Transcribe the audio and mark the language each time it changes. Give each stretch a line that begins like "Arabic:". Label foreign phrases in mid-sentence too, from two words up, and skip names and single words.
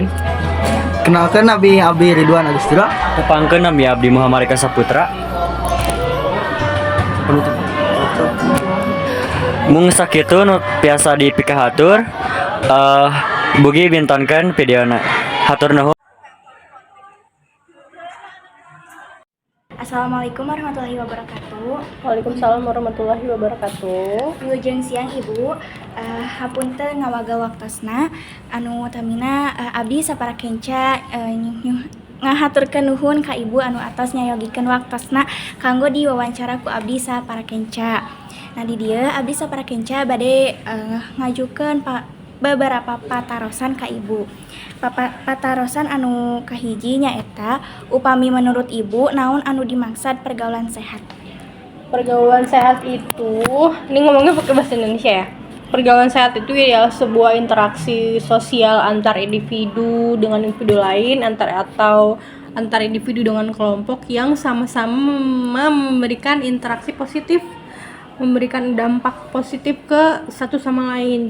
Sundanese: Kenalkan Abdi Ridwan Agustura. Tepangkeun nami Abdi Muhammad Eka Saputra. Mung sakitu nu biasa dipikahatur bugi bintonkeun videona. Hatur nuhun.
Arabic: السلام عليكم ورحمة الله وبركاته. وعليكم السلام ورحمة الله وبركاته.
Sundanese: Wilujeng siang Ibu, hapunten ngawaga waktosna anu tamina abdi sapara kenca ngahaturkeun nuhun ka Ibu anu atos nyayogikeun waktosna kanggo diwawancara ku abdi sapara kenca. Nah di dieu abdi sapara kenca bade ngajukeun beberapa patarosan ka Ibu. Patarosan anu kahiji nyaeta upami menurut Ibu naon anu dimaksud
Indonesian: pergaulan sehat. Pergaulan sehat itu, ini ngomongnya pakai bahasa Indonesia ya. Pergaulan sehat itu ya sebuah interaksi sosial antar individu dengan individu lain, atau antar individu dengan kelompok yang sama-sama memberikan interaksi positif, memberikan dampak positif ke satu sama lain.